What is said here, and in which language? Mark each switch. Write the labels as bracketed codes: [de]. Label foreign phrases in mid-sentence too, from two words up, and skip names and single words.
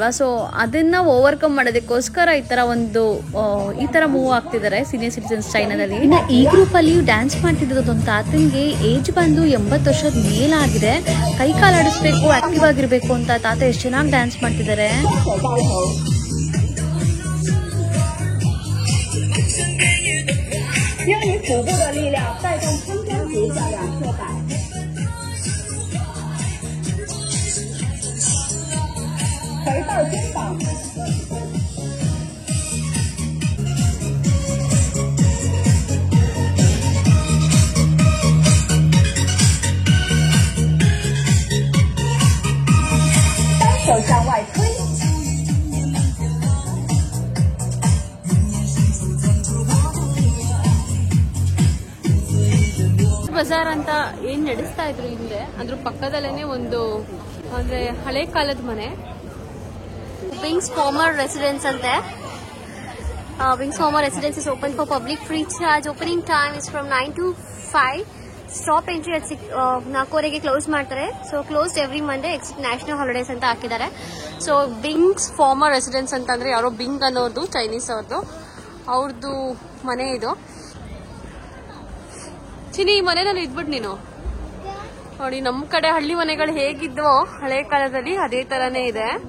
[kn] ಸೊ ಅದನ್ನು ಓವರ್ಕಮ್ ಮಾಡೋದಕ್ಕೋಸ್ಕರ ಈ ಥರ ಮೂವ್ ಆಗ್ತಿದ್ದಾರೆ [en] senior citizens [kn] ಚೈನಾದಲ್ಲಿ. ಇನ್ನು ಈ ಗ್ರೂಪಲ್ಲಿ ಡ್ಯಾನ್ಸ್ ಮಾಡ್ತಿರೋದು ಒಂದು ತಾತನಿಗೆ ಏಜ್ ಬಂದು 80 ವರ್ಷದ ಮೇಲಾಗಿದೆ. ಕೈ ಕಾಲು ಆಡಿಸ್ಬೇಕು, ಆಕ್ಟಿವ್ ಆಗಿರಬೇಕು ಅಂತ ತಾತ ಎಷ್ಟು ಚೆನ್ನಾಗಿ ಡ್ಯಾನ್ಸ್ ಮಾಡ್ತಿದ್ದಾರೆ. [zh] 用你腹部的力量带动撑杆节下两侧摆，回到肩膀。单手向外推。 [kn] ಬಜಾರ್ ಅಂತ ಏನ್ ನಡೆಸ್ತಾ ಇದ್ರು ಹಿಂದೆ, ಅದ್ರ ಪಕ್ಕದಲ್ಲೇನೆ ಒಂದು ಅಂದ್ರೆ ಹಳೆ ಕಾಲದ ಮನೆ, ವಿಂಗ್ಸ್ ಫಾರ್ಮರ್ ರೆಸಿಡೆನ್ಸ್ ಅಂತೆ. [en] Wing's Former Residence is open for public free charge. Opening time is from 9 to 5. stop entry at 4:00 ಕ್ಲೋಸ್ ಮಾಡ್ತಾರೆ. so closed every Monday except national holidays [kn] ಅಂತ ಹಾಕಿದ್ದಾರೆ. ಸೊ ವಿಂಗ್ಸ್ ಫಾರ್ಮರ್ ರೆಸಿಡೆನ್ಸ್ ಅಂತಂದ್ರೆ ಯಾರೋ ಬಿಂಗ್ ಅನ್ನೋರ್ದು, ಚೈನೀಸ್ ಅವ್ರದ್ದು ಮನೆ ಇದು. ಚಿನಿ, ಈ ಮನೆಯಲ್ಲಿ ಇದ್ಬಿಟ್ಟು ನೀನು ನೋಡಿ, ನಮ್ಮ ಕಡೆ ಹಳ್ಳಿ ಮನೆಗಳು ಹೇಗಿದ್ವೋ ಹಳೆ ಕಾಲದಲ್ಲಿ ಅದೇ ತರಾನೇ ಇದೆ.